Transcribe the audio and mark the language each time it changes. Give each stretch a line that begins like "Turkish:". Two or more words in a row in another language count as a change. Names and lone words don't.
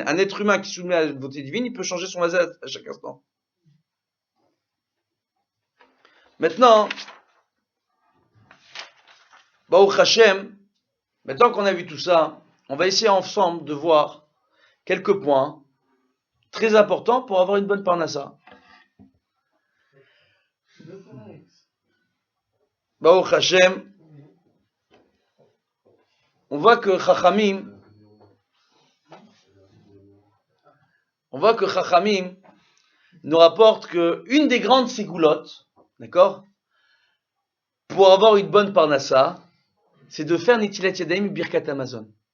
French: Un être humain qui se soumet à la volonté divine, il peut changer son mazal à chaque instant. Maintenant,
Hebrew: ברוך השם,
French: maintenant qu'on a vu tout ça, on va essayer ensemble de voir quelques points très importants pour avoir une bonne parnassa.
Hebrew: ברוך השם,
French: on voit que Chachamim nous rapporte que une des grandes ségoulottes, d'accord, pour avoir une bonne parnassa, c'est de faire
Hebrew: נטילת ידיים
French: et
Hebrew: ברכת המזון.